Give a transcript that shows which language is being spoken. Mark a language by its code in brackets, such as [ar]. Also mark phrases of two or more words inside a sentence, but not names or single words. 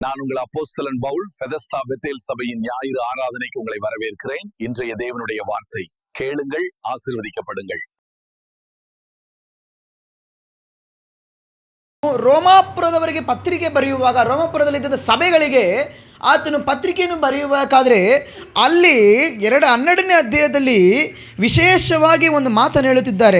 [ta] நான் உங்கள் அப்போஸ்தலன் பவுல் பெதஸ்தா பெத்தேல் சபையின் ஞாயிறு ஆராதனைக்கு உங்களை வரவேற்கிறேன். இன்றைய தேவனுடைய வார்த்தை கேளுங்கள், ஆசீர்வதிக்கப்படுங்கள். [kn] ರೋಮಾಪುರದವರಿಗೆ ಪತ್ರಿಕೆ ಬರೆಯುವಾಗ ರೋಮಾಪುರದಲ್ಲಿದ್ದ ಸಭೆಗಳಿಗೆ ಆತನು ಪತ್ರಿಕೆಯನ್ನು ಬರೆಯಬೇಕಾದ್ರೆ ಅಲ್ಲಿ 12ನೇ ಅಧ್ಯಾಯದಲ್ಲಿ ವಿಶೇಷವಾಗಿ ಒಂದು ಮಾತನ್ನು ಹೇಳುತ್ತಿದ್ದಾರೆ.